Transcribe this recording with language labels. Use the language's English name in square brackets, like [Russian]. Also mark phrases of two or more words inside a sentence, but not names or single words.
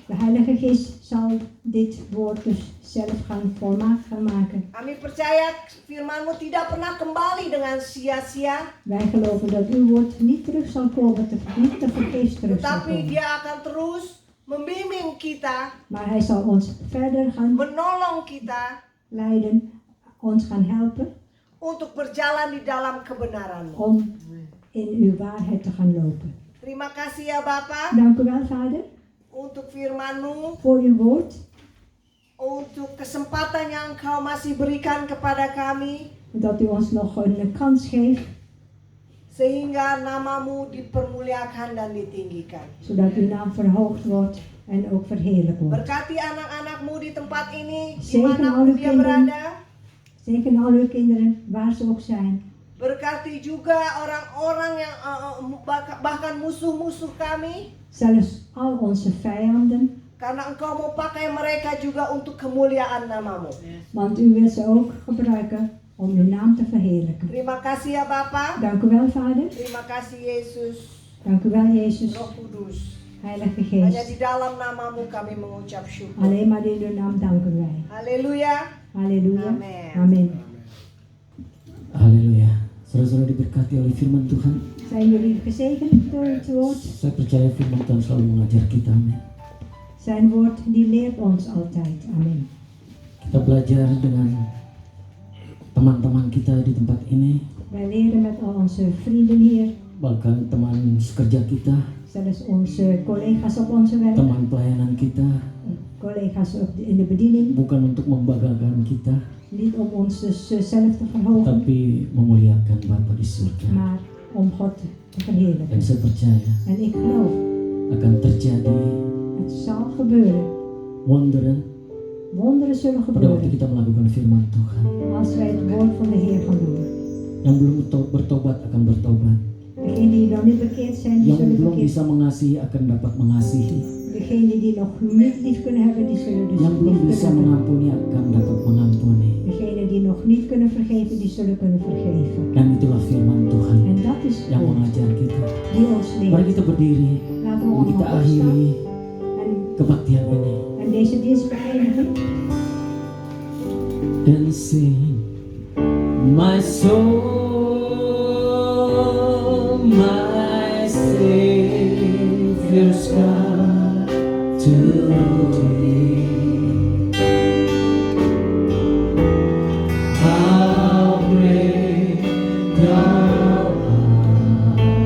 [Dutch] De Heilige Geest zal dit woord dus zelf volmaakt gaan maken. [Indonesian] Kami percaya firman-Mu tidak pernah kembali dengan sia-sia, [Dutch] Wij geloven dat uw woord niet terug zal komen, niet te vergeefs terug zal [Indonesian] tetapi [Dutch] komen. [Indonesian] dia akan terus membimbing kita, [Dutch] Maar hij zal ons verder gaan [Indonesian] menolong kita [Dutch] leiden, ons gaan helpen [Indonesian] untuk berjalan di dalam kebenaran-Mu. [Dutch] om in uw waarheid te gaan lopen. [Indonesian] Terima kasih ya Bapa [Dutch] Dank u wel, Vader, [Indonesian] untuk firman-Mu, [Dutch] voor uw woord. [Indonesian] untuk kesempatan yang Engkau masih berikan kepada kami, [Dutch] Dat u ons nog een kans geeft, [Indonesian] sehingga nama-Mu dipermuliakan dan ditinggikan. [Dutch] zodat uw naam verhoogd wordt en ook verheerlijk wordt. [Indonesian] Berkati anak-anak-Mu di tempat ini, [Dutch] Zegen [Indonesian] dimanapun [Dutch] alle [Indonesian] dia [Dutch] kinderen. [Indonesian] berada. [Dutch] Zegen al uw kinderen, waar ze ook zijn. [Indonesian] Berkati juga orang-orang yang bahkan musuh-musuh kami, [Dutch] Zelfs al onze vijanden, [Indonesian] karena Engkau mau pakai mereka juga untuk kemuliaan nama-Mu. [Dutch] want u wil ze ook gebruiken om uw naam te verheerlijken. [Indonesian] Terima kasih ya Bapa. [Dutch] Dank u wel, Vader. [Indonesian] Terima kasih Yesus, [Dutch] Dank u wel, Jezus. [Indonesian] Roh Kudus. [Dutch] Heilige [Indonesian] Hanya [Dutch] Geest, [Indonesian] di dalam namamu kami mengucap syukur. [Dutch] alleen maar in uw naam danken wij. [Indonesian] Haleluya. [Dutch] Halleluja. Amen. Amen. [Indonesian] Haleluya. Saudara-saudara diberkati oleh firman Tuhan. [Dutch] Zijn jullie gezegend door het woord? [Indonesian] Saya percaya firman Tuhan selalu mengajar kita. Amin. [Dutch] Zijn woord die leert ons altijd. Amen. [Indonesian] Kita belajar dengan teman-teman kita di tempat ini, [Dutch] Wij leren met al onze vrienden hier, [Indonesian] bahkan teman sekerja kita, [Dutch] zelfs onze collega's op onze werk, [Indonesian] teman pelayanan kita, [Dutch] collega's in de bediening. [Indonesian] bukan untuk membanggakan kita, [Dutch] Niet om ons dus zelf te verhogen, [Indonesian] tapi memuliakan Bapa di surga. [Dutch] maar om God te [Indonesian] Dan [Dutch] verheerlijken. [Indonesian] saya percaya [Dutch] En ik geloof, [Indonesian] akan terjadi [Dutch] het zal gebeuren. wonderen Wonderen zullen [Indonesian] pada waktu [Dutch] gebeuren [Indonesian] kita melakukan firman Tuhan. [Dutch] als wij het woord van de Heer gaan doen. [Indonesian] Yang belum bertobat akan bertobat. [Dutch] Degenen die nog niet bekeerd zijn, die [Indonesian] Yang [Dutch] zullen [Indonesian] belum [Dutch] bekeerd [Indonesian] bisa mengasihi akan dapat mengasihi. [Dutch] Degenen die nog niet lief kunnen hebben, die zullen dus [Indonesian] Yang belum [Dutch] lief [Indonesian] bisa [Dutch] kunnen hebben. [Indonesian] mengampuni akan dapat mengampuni. [Dutch] Degenen die nog niet kunnen vergeven, die zullen kunnen vergeven. [Indonesian] Dan itulah firman Tuhan [Dutch] En dat is [Indonesian] yang [Dutch] God [Indonesian] mengajar kita. [Dutch] die ons [Indonesian] Mari [Dutch] leert. [Indonesian] kita berdiri, [Dutch] Laten we [Indonesian] mari kita [Dutch] allemaal opstaan [Indonesian] akhiri [Dutch] en, [Indonesian] kebaktian ini [Dutch] en deze dienst beëindigen. [Indonesian] dan sing. [English] My soul, my Savior's God to thee. How great thou art.